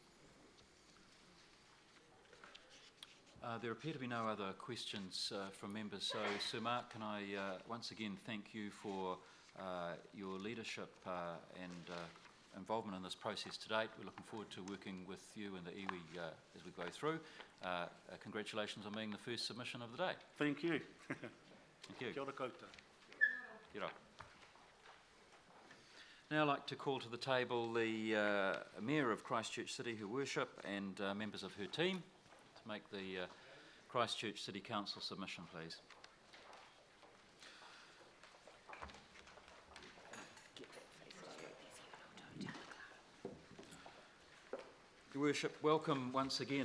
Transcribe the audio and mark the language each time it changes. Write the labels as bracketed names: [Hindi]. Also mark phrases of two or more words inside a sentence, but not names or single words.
[English] There appear to be no other questions from members, so Sir Mark, can I once again thank you for your leadership and involvement in this process to date. We're looking forward to working with you and the iwi as we go through. Congratulations on being the first submission of the day. Thank you. Thank you. [Māori] Kia ora koutou. Kia ora. [English] Now I'd like to call to the table the Mayor of Christchurch City, Her Worship, and members of her team to make the Christchurch City Council submission, please. Your Worship, welcome once again.